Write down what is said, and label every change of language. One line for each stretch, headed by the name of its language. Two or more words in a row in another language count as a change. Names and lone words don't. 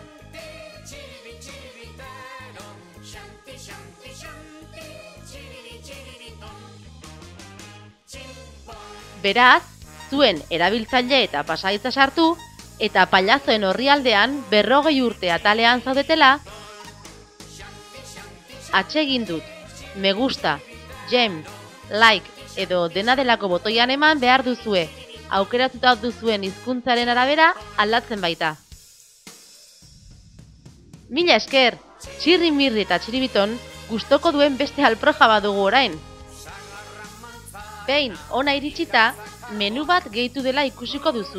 Basque: Beraz, zuen erabiltzaile eta pasahitza sartu, eta pailazoen orrialdean 40 urte atalean zaudetela, atsegin dut,
Spanish: me gusta,
Basque: gem, like edo dena delako botoian eman behar duzue, aukeratuta duzuen hizkuntzaren arabera aldatzen baita. Mila esker, Txirri Mirri eta Txiribiton gustoko duen beste alproja badugu orain. Behin ona iritsita, menu bat gehitu dela ikusiko duzue.